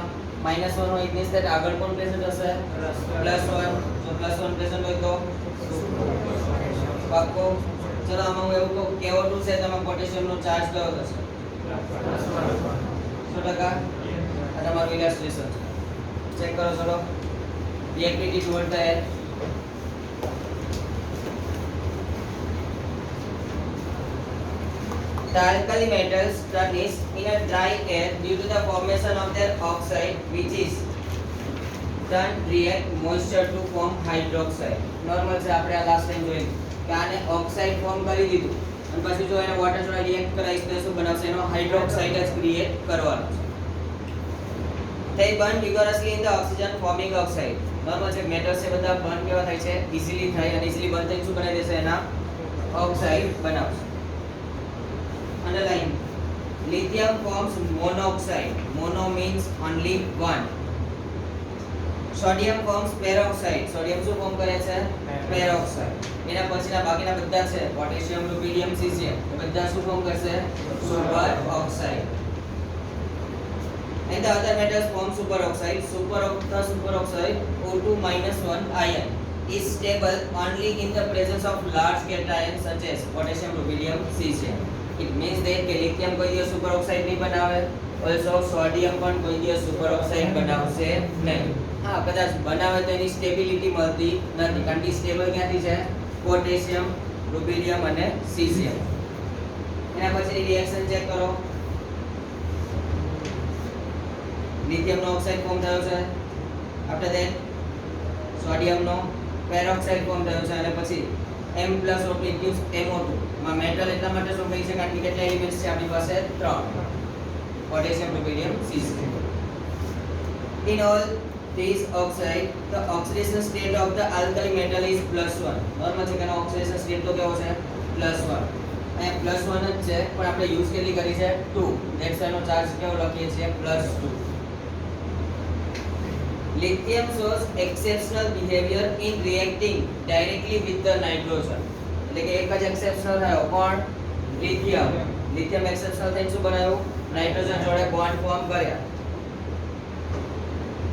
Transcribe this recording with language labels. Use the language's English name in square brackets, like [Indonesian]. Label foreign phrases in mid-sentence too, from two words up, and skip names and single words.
[Gujarati] -1 હોય એટલે that આગળ કોણ પ્રેઝન્ટ હશે? +1. જો +1 પ્રેઝન્ટ હોય તો પાક્કો. ચલો આમાં હું એવું કહું KO2 છે તેમાં પોટેશિયમનો ચાર્જ કયો થશે? 100%. આ તમારું ઇલાસ્ટ્રેશન છે. ચેક કરો ચલો. [English] reactivity towards the air. The alkali metals turns in a dry air due to the formation of their oxide, which is then react moisture to form hydroxide. [Gujarati] Normal છે આપણે આ લાસ્ટ ટાઈમ જોયું કે આને [English] oxide form [Gujarati] કરી દીધું અને પછી જો એને વોટર જોડે રિએક્ટ કરાવીશ તો શું બનાવશે? એનો હાઇડ્રોક્સાઇડ જ ક્રિએટ કરવાનો છે. [English] They burn vigorously in the oxygen forming oxide. [Gujarati] નોર્મલ છે મેટલ્સ છે બધા બર્ન કેવા થાય છે? ઇઝીલી થાય અને [English] easily burn [Gujarati] થઈને શું બનાવી દેશે? એના ઓક્સાઇડ બનાવશે. [English] Underline. Lithium forms monoxide. Mono means only one. Sodium forms peroxide. [Gujarati] Sodium શું ફોર્મ કરે છે? Peroxide. એના પછીના બાકીના બધા છે પોટેશિયમ, રુબિડિયમ, સીઝિયમ એ બધા શું ફોર્મ કરશે? [English] super oxide. And the other metals form superoxide. Superoxide O2 -1 ion is stable only in the presence of large cations such as potassium, rubidium, cesium. It means that [Gujarati] કે lithium કોઈ દિવસ superoxide નહીં બનાવે, also sodium પણ કોઈ દિવસ superoxide બનાવશે નહીં. હા કદાચ બનાવે તો એની સ્ટેબિલિટી મળતી નથી કારણ કે સ્ટેબલ ક્યાંથી છે? પોટેશિયમ, રૂબિડિયમ અને સીઝિયમ. એના પછી રિએક્શન ચેક કરો. લિથિયમ નો [English] oxide form [Gujarati] થયો છે, [English] after that [Gujarati] સોડિયમ નો [English] peroxide form [Gujarati] થયો છે અને પછી [English] M+O2 gives MO2. [Gujarati] માં મેટલ એટલા માટે શું કહી છે કારણ કે કેટલા એલિમેન્ટ્સ છે આપણી પાસે? 3. પોટેશિયમ, રૂબિડિયમ, સીઝિયમ. [English] In all these oxide, the oxidation state of the alkali metal is +1. [Gujarati] નોર્મલ છે કે એનો [English] oxidation state [Gujarati] તો કેવો છે? +1. અને +1 જ છે પણ આપણે યુઝ કેટલી કરી છે? 2. ધેટ્સ એનો ચાર્જ કેવો લખીએ છીએ? +2. [English] Lithium shows exceptional behavior in reacting directly with the nitrogen. [Gujarati] એટલે કે એક જ એક્સેપ્શનલ થયો કોણ? લિથિયમ. લિથિયમ એક્સેપ્શનલ થઈને શું બનાવ્યું? નાઇટ્રોજન જોડે [English] bond form [Gujarati] કર્યા.